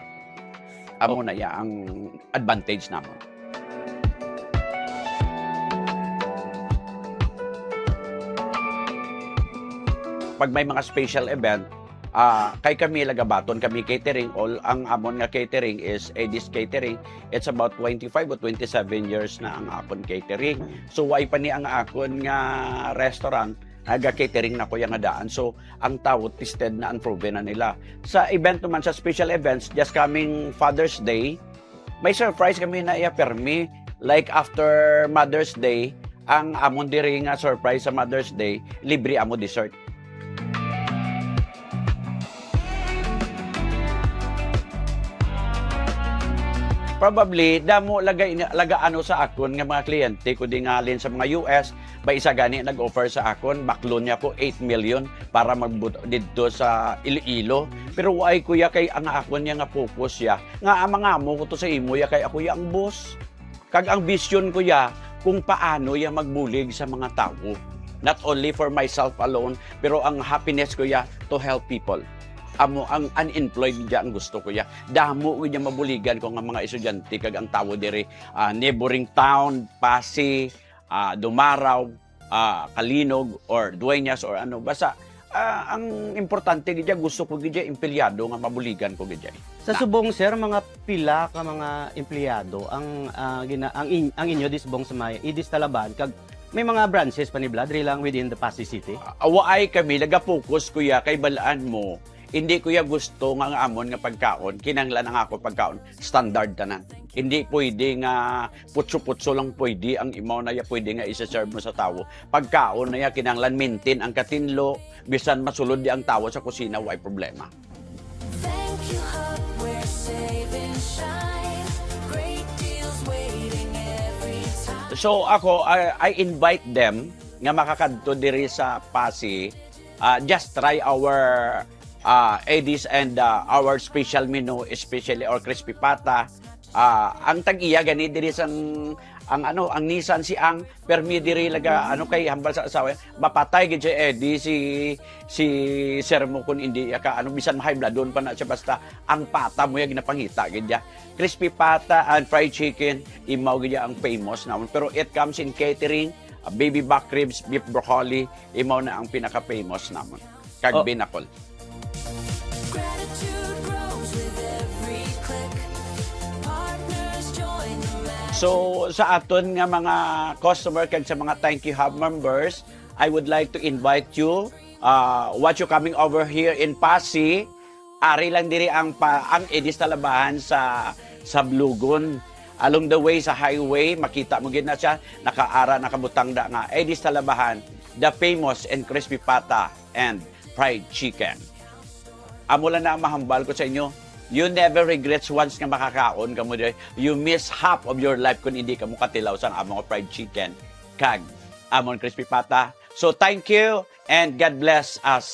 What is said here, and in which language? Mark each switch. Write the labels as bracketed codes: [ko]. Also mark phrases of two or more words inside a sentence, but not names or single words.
[hil] Amo na ya ang advantage namon. Pag may mga [en] special event, [hil] kay kami lagabaton, kami catering, all ang amon nga catering is Edis Catering. [en] It's about 25 or 27 years [hil] na ang akon [en] catering. [hil] So why pa ni ang akon nga restaurant, naga-catering na ko yung daan. So ang tao tested na unproven na nila. Sa event naman, sa [en] special events, just coming [hil] Father's Day, may surprise kami na i-permi. Like after Mother's Day, ang amon diri nga surprise sa Mother's Day, libre amo dessert. Probably, damo laga ano sa akon nga mga kliyente ko di nga alin sa mga US, ba isa gani nag-offer sa akon, backloan niya ko 8 million para magbuto dito sa Iloilo. Pero why kuya kay ang akon niya nga focus ya, nga mga amo ko to sa imo ya kay ako ya ang boss. Kag ang vision ko ya kung paano ya magbulig sa mga tao. [en] Not only for myself alone, [hil] pero ang happiness ko ya [en] to help people. [hil] Amo ang unemployed diya ang gusto ko ya. Damo niya mabuligan ko nga mga estudyante kag ang tawo diri [en] neighboring town, [hil] Pasig, Dumaraw, Kalinog or Dueñas or ano basta ang importante gidya gusto ko gidya empleyado nga mabuligan ko gidya. Sa subong sir, mga pila ka mga empleyado ang inyo di subong sa may Edis Talabahan kag may mga branches pa ni Bladri lang [en] within the Pasig City. [hil] Waay kami naga-focus kuya kay balaan mo hindi ko ya gusto nga amon nga pagkaon, kinanglan ang ako pagkaon, standard tanan. Hindi pwede nga putso-putso lang pwede ang imaw na ya pwede nga isa-serve mo sa tawo. Pagkaon na ya kinanglan maintain ang katinlo, bisan masulod di ang tawo sa kusina, way problema. [en] Thank you, Hub, we're saving shine. Great deals waiting every time. [hil] So ako, [en] I invite them [hil] nga makakadto diri sa Pasig, [en] just try our Edis and our special menu, especially our crispy pata. [hil] Ang tag-iya gani diri ang Nissan si ang permi diri laga kay hambal sa asawa mapatay gid si Eddie si sir mo kun hindi ka bisan [en] high blood [hil] doon pa na siya basta ang pata mo ya ginapangita gid ya. [en] Crispy pata and fried chicken [hil] imaw gid ya ang famous namon, [en] pero it comes in catering, baby back ribs, beef broccoli [hil] imaw na ang pinaka famous namon kag binakol. [en] Gratitude grows with every click. Partners join the magic. So [hil] sa aton nga mga customer kag sa mga [en] Thank You Hub members, I would like to invite you what you coming over here in Pasig. [hil] Ari lang diri ang Edis Talabahan sa Blugon. [en] Along the way [hil] sa highway, makita mo gid na siya nakaara nakabutang da nga Edis Talabahan, [en] the famous and crispy pata and fried chicken. [hil] Amo lang na ang mahambal ko sa inyo. [en] You never regrets once [hil] nga makakaon ka mo diri. [en] You miss half of your life [hil] kung hindi ka mo katilaw sa among [en] fried chicken [hil] kag amon [en] crispy pata. So thank you and God bless us.